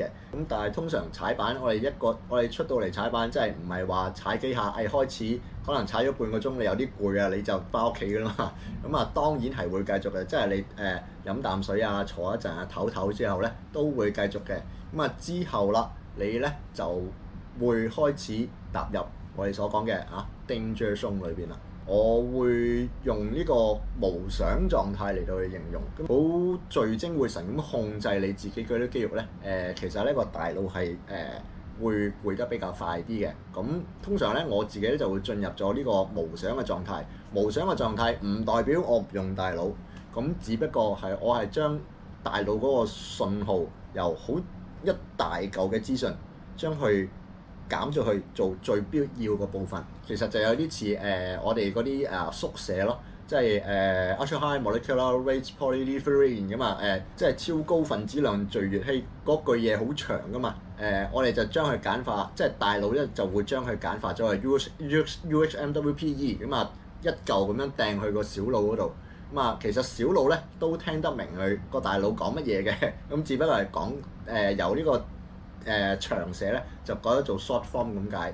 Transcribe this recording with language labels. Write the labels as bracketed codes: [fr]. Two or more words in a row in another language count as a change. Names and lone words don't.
[yue] 咁但係通常踩板，我哋出到嚟踩板，即係唔係話踩幾下，開始可能踩咗半個鐘，你有啲攰啊，你就翻屋企㗎啦嘛。咁當然係會繼續嘅，即係你飲啖水坐一陣唞唞之後咧，都會繼續嘅。咁之後啦，你咧就會開始踏入我哋所講嘅 [en] danger zone [yue] 裏邊啦。我會用呢個無想狀態嚟到去形容，咁好聚精會神咁控制你自己嗰啲肌肉咧。其實呢個大腦係會攰得比較快啲嘅。咁通常咧我自己咧就會進入咗呢個無想嘅狀態。無想嘅狀態唔代表我唔用大腦，咁只不過係我係將大腦嗰個信號由好一大嚿嘅資訊將佢減咗去做最必要嘅部分。其實就有啲似我哋嗰啲縮寫咯。即係 [en] ultra high molecular weight polyethylene [yue] 㗎嘛，即係超高分子量聚乙烯嗰句嘢好長㗎嘛，我哋就將佢簡化，即係大腦咧就會將佢簡化咗去 UHMWPE 咁啊，一嚿咁樣掟去個小腦嗰度，咁啊其實小腦咧都聽得明佢個大腦講乜嘢嘅，咁只不過係講由呢個長寫咧就改咗做 [en] short form [yue] 咁解。